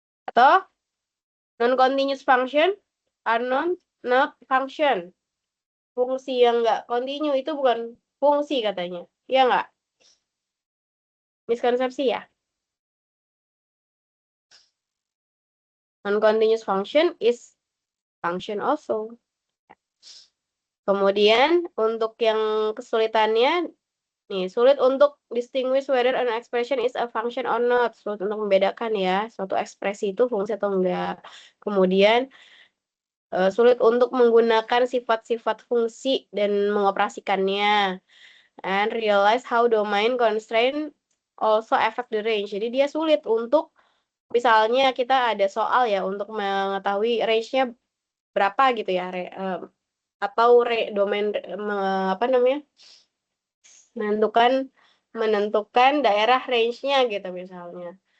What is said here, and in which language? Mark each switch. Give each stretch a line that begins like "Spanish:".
Indonesian: Atau
English: non-continuous function are not function.
Indonesian: Fungsi yang enggak continue itu bukan fungsi katanya. Iya enggak? Miskonsepsi ya?
English: Non-continuous function is function also.
Indonesian: Kemudian untuk yang kesulitannya, nih, sulit untuk
English: distinguish whether an expression is a function or not.
Indonesian: Sulit untuk membedakan ya, suatu ekspresi itu fungsi atau enggak. Kemudian sulit untuk menggunakan sifat-sifat fungsi dan mengoperasikannya.
English: And realize how domain constraint also affect the range.
Indonesian: Jadi dia sulit untuk, misalnya kita ada soal ya, untuk mengetahui range-nya berapa gitu ya, atau domain apa namanya, menentukan daerah range-nya gitu misalnya.